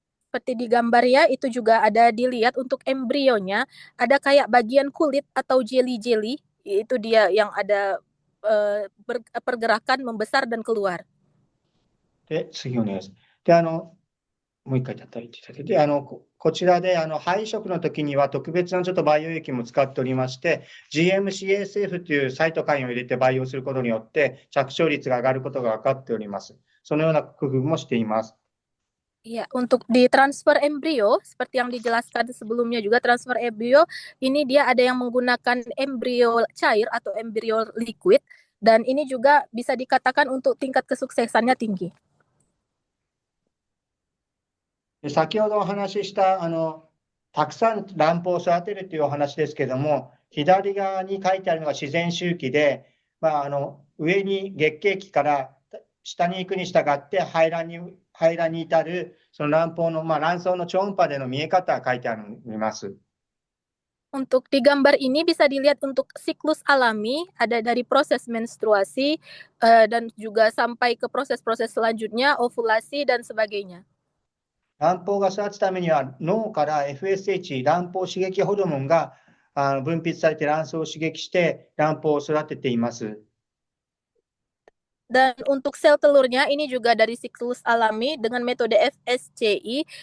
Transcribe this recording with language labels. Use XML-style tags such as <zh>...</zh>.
<id>Seperti di gambar ya, itu juga ada dilihat untuk embrionya, ada kayak bagian kulit atau jelly-jelly, itu dia yang ada pergerakan membesar dan keluar.</id> <ja>で、次お願いします。で、もう一回叩いていただいて、で、こちらで、配色の時には特別なちょっと培養液も使っておりまして、GMCSF というサイトカインを入れて培養することによって、着床率が上がることが分かっております。そのような工夫もしています。</ja> <id>Ya, untuk di transfer embrio, seperti yang dijelaskan sebelumnya juga transfer embrio, ini dia ada yang menggunakan embrio cair atau embrio liquid, dan ini juga bisa dikatakan untuk tingkat kesuksesannya tinggi.</id> <ja>で、先ほどお話しした、たくさん卵胞を育てるというお話ですけども、左側に書いてあるのが自然周期で、上に月経期から下に行くに従って排卵に至る、その卵胞の、卵巣の超音波での見え方が書いてあります。</ja> <id>Untuk di gambar ini bisa dilihat untuk siklus alami, ada dari proses menstruasi, dan juga sampai ke proses-proses selanjutnya, ovulasi, dan sebagainya.</id> <ja>卵胞が育つためには脳から FSH、卵胞刺激ホルモンが分泌されて卵巣を刺激して卵胞を育てています。</ja> <id>Dan untuk sel telurnya ini juga dari siklus alami dengan metode FSCI.</id>